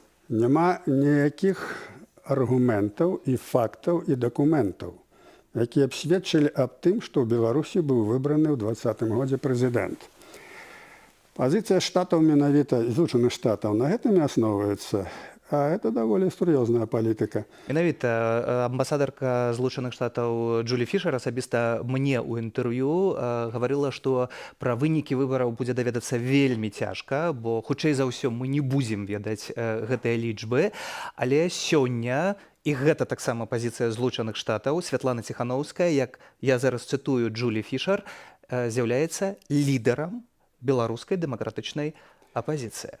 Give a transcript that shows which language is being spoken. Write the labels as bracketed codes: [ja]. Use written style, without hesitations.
[be] Няма ніякіх аргументаў і фактаў і дакументаў, якія б сведчылі аб тым, што ў Беларусі быў выбраны ў 2020 годзе прэзідэнт. Пазіцыя штатаў менавіта Злучаных Штатаў на гэтым і асноўваецца. [ru] а это довольно серьезная политика. [be] Менавіта амбасадарка Злучаных Штатаў Джулі Фішер асабіста мне ў інтэрв'ю гаварыла, што пра вынікі выбараў будзе даведацца вельмі цяжка, бо хутчэй за ўсё мы не будзем ведаць гэтыя лічбы, але сёння і гэта таксама пазіцыя Злучаных Штатаў, Святлана Ціханаўская, як я зараз цытую Джулі Фішер, з'яўляецца лідарам беларускай дэмакратычнай апозіцыі.